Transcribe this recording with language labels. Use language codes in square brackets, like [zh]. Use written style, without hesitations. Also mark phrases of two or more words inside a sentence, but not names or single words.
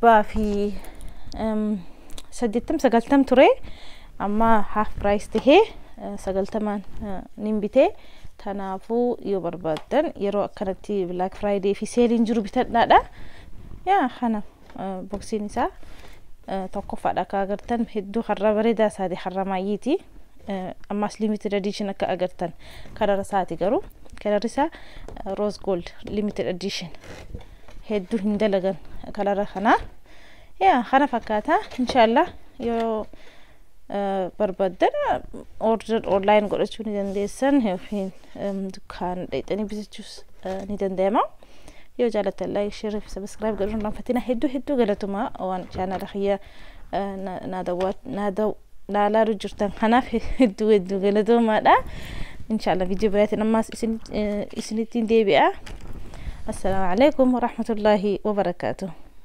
[om] 190 ture amma [en] half price [om] tahee 90 nin bitee kanaafuu yoo barbaadan yeroo akkanatti [en] black friday [om] fi seeliin jiru bitadhaadha yaa kana boksiin isaa tokkoffaadha akka agartan hedduu har'a bareedaa isaati har'a maayyiiti ammas [en] limited edition [om] akka agartan kalara isaati garuu kalarri isaa [en] rose gold limited edition [om] hedduu hin dalagan kalara kana yaa kana fakkaata inshallah yoo barbaadan [en] order online [om] godhachuu ni dandeessan yookiin dukkaan dhaqxanii bitachuus ni danda'ama yoo jaalatan [en] like share subscribe [om] godhuun ranfatina hedduu galatuma waan channel khiyya naalaaru jirtan kanaaf hedduu galatumaadha inshallah video biraatiin ammas isinittiin deebi'a [ar] السلام عليكم ورحمة الله وبركاته